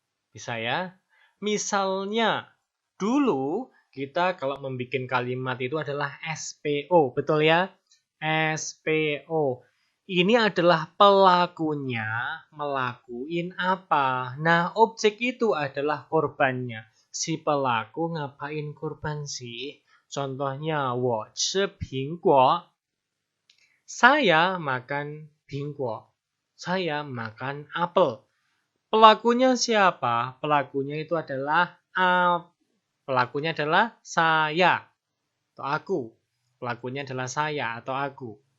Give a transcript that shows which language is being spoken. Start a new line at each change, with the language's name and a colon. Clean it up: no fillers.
Indonesian: Bisa ya? Misalnya, dulu kita kalau membuat kalimat itu adalah SPO. Betul ya? SPO. Ini adalah pelakunya melakuin apa. Nah, objek itu adalah korbannya. Si pelaku ngapain korban sih?
Chinese: Contohnya, 我吃苹果.
Indonesian: Saya makan 苹果. Saya makan apel. Pelakunya siapa? Pelakunya itu adalah saya atau aku. Pelakunya adalah saya atau aku.